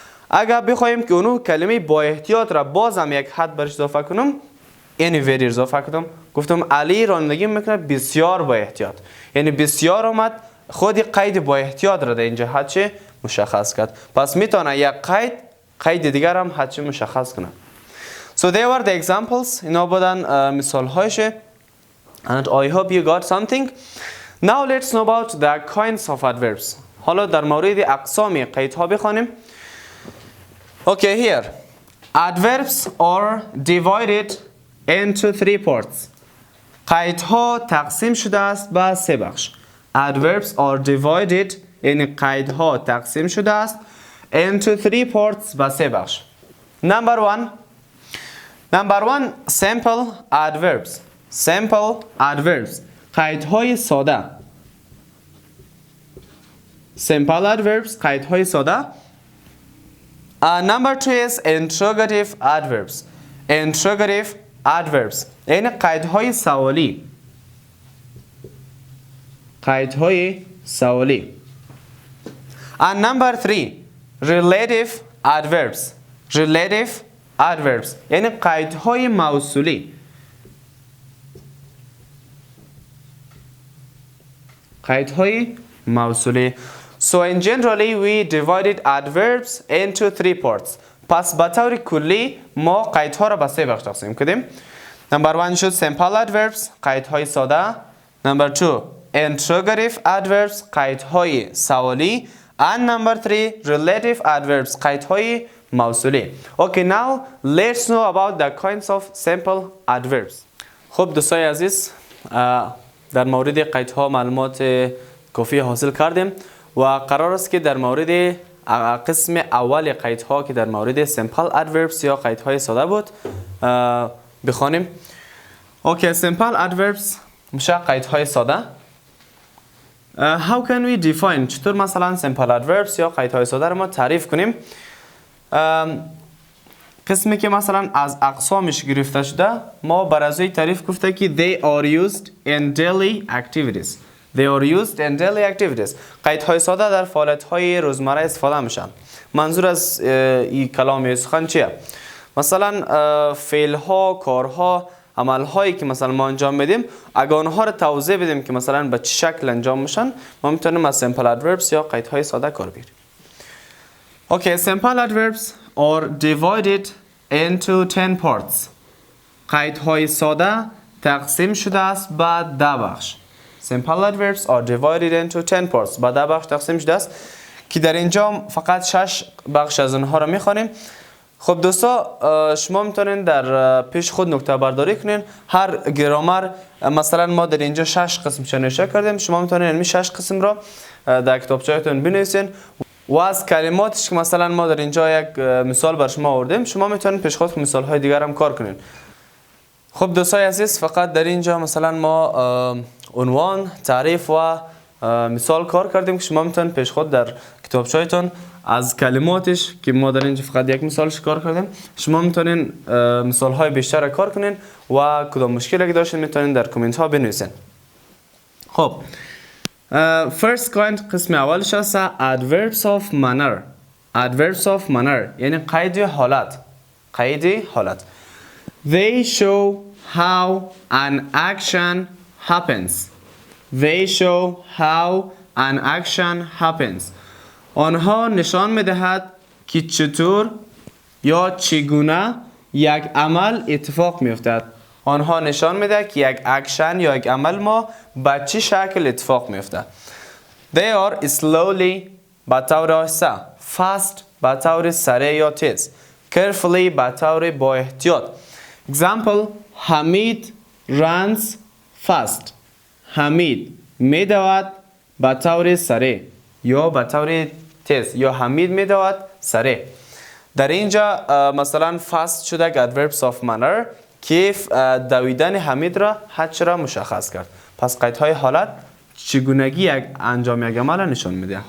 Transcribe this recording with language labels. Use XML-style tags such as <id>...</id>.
<fa>اگر بخوایم که اونو کلمه با احتیاط را بازم یک حد برش اضافه کنم یعنی very اضافه کردم گفتم علی رانندگی میکنه بسیار با احتیاط. یعنی بسیار اومد خود قید با احتیاط را در اینجا حد چه مشخص کرد. پس میتونه یک قید دیگر هم حد چه مشخص کنه.</fa> <en>So they were the examples.</en> <fa>اینا بودن مثال هایشه.</fa> <en>And I hope you got something. Now let's know about the kinds of adverbs.</en> <fa>حالا در مورد اقسام قیدها بخوانیم.</fa> <en>Okay, here. Adverbs are divided into three parts.</en> <fa>قیدها تقسیم شده است به سه بخش. Adverbs are divided یعنی قیدها تقسیم شده است into three parts به سه بخش.</fa> <en>Number one simple adverbs. Simple adverbs قیدهای ساده. Simple adverbs قیدهای ساده. Number two is interrogative adverbs.</en> <fa>Interrogative adverbs یعنی قیدهای سوالی. قیدهای سوالی.</fa> <en>And number three relative adverbs.</en> <fa>Relative adverbs یعنی قیدهای موصولی. قیدهای موصولی.</fa> <en>So in generally we divided adverbs into three parts.</en> <fa>پس به طور کلی ما قیدها را به سه بخش تقسیم کردیم.</fa> <en>Number one شد simple adverbs قیدهای ساده. Number two interrogative adverbs قیدهای سوالی. And number three relative adverbs قیدهای موصولی. Okay, now let's know about the kinds of simple adverbs. خب دوستای عزیز در مورد قیدها معلومات</en> <fa>کافی حاصل کردیم و قرار است که در مورد قسم اول قیدها که در مورد simple adverbs یا قیدهای ساده بود بخوانیم. اوکی، simple adverbs میشه قیدهای ساده. How can we define؟ چطور مثلا simple adverbs یا قیدهای ساده رو ما تعریف کنیم؟ قسمی که مثلا از اقسامش گرفته شده ما بر ازای تعریف گفته که they are used in daily activities.</fa> <en>They are used in daily activities.</en> <fa>قیدهای ساده در فعالیت‌های روزمره استفاده میشن. منظور از این کلام سخن چیه؟ مثلا فعل‌ها، کارها، عمل‌هایی که مثلا ما انجام میدیم اگر آنها رو توضیح بدیم که مثلا به چه شکل انجام میشن ما میتونیم از simple adverbs یا قیدهای ساده کار بگیریم.</fa> <en>Okay, simple adverbs are divided into 10 parts.</en> <fa>قیدهای ساده تقسیم شده است به 10 بخش.</fa> <en>Simple adverbs are divided into 10 parts.</en> <fa>به 10 بخش تقسیم شده است که در اینجا فقط 6 بخش از اونها رو میخوانیم. خب دوستا شما میتونین در پیش خود نکته برداری کنین. هر گرامر مثلا ما در اینجا 6 قسم نوشته کردیم. شما میتونین این 6 قسم را در کتابچه‌تون بنویسین و از کلماتش که مثلا ما در اینجا یک مثال بر شما آوردیم شما میتونین پیش خود مثال های دیگر هم کار کنین. خب دوستای عزیز فقط در اینجا مثلا ما عنوان، تعریف و مثال کار کردیم که شما میتونین پیش خود در کتابچه‌تون از کلماتش که ما در اینجا فقط یک مثالش کار کردیم شما میتونین مثال های بیشتر کار کنین و کدام مشکلی که داشتین میتونین در کامنت ها بنویسین. خب first kind قسم اولش هست adverbs of manner.</fa> <en>Adverbs of manner یعنی قید حالت.</en> <fa>قید حالت.</fa> <en>They show how an action happens. They show how an action happens.</en> <fa>آنها نشان میدهد که چطور یا چگونه یک عمل اتفاق میافتد. آنها نشان میده که یک اکشن یا یک عمل ما به چه شکل اتفاق میفته. They are slowly به طور آهسته، fast به طور سریع یا تیز، carefully به طور با احتیاط.</fa> <en>Example: Hamid runs fast.</en> <fa>حمید میدود به طور سریع یا به طور تیز یا حمید میدود سریع. در اینجا مثلا fast شده adverbs of manner که دویدن حمید را حد را مشخص کرد. پس قیدهای حالت چگونگی یک انجام یک عمل نشان میده.</fa>